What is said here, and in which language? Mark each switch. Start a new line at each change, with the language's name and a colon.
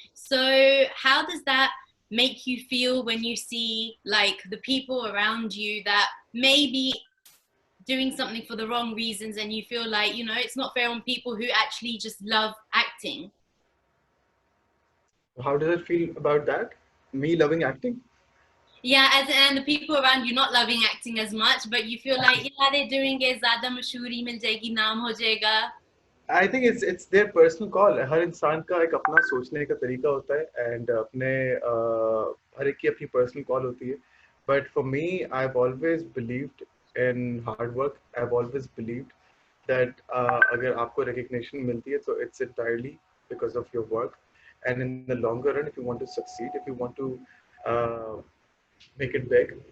English: So, how does that make you feel when you see like the people around you that maybe doing something for the wrong reasons and you feel like, you know, it's not fair on people who actually just love acting? How does it feel about that? Me loving acting? Yeah, as and the people around you not loving acting as much, but you feel like, yeah, they're doing it,
Hindi: ज़्यादा मशहूरी मिल जाएगी, नाम हो जाएगा.
English: I think it's their personal call.
Hindi: हर इंसान का एक अपना सोचने का तरीका होता है
English: and
Hindi: अपने हर एक की अपनी personal call होती है.
English: But for me, I've always believed in hard work. I've always believed that
Hindi: अगर आपको recognition मिलती है
English: so it's entirely because of your work. And in the longer run, if you want to succeed, if you want to uh, make it big.